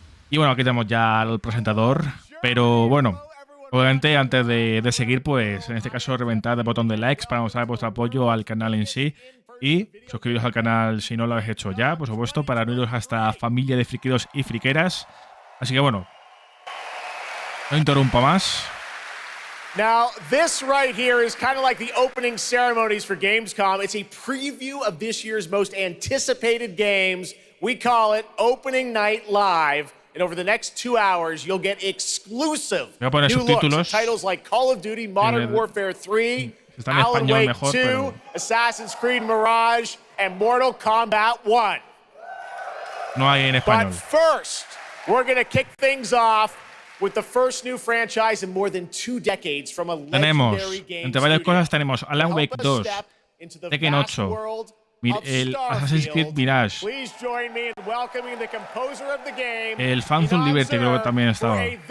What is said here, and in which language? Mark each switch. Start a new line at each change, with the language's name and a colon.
Spanish: Y bueno, aquí tenemos ya al presentador, pero bueno, obviamente antes de seguir, pues en este caso reventad el botón de likes para mostrar vuestro apoyo al canal en sí. Y suscribiros al canal si no lo habéis hecho ya, por supuesto, para uniros a esta familia de friqueros y friqueras. Así que bueno, no interrumpa más.
English: Now, this right here is kind of like the opening ceremonies for Gamescom. It's a preview of this year's most anticipated games. We call it Opening Night Live. And over the next 2 hours, you'll get exclusive new looks at titles like Call of Duty, Modern Warfare 3, Alan Wake 2, Assassin's Creed Mirage, and Mortal Kombat 1.
Spanish: No hay en español.
English: But first, we're going to kick things off with the first new franchise in more than 2 decades from a legendary game
Spanish: entre varias
English: studio.
Spanish: cosas tenemos Alan Wake 2, Tekken 8, el Assassin's Creed Mirage, el Phantom Liberty creo que también estaba.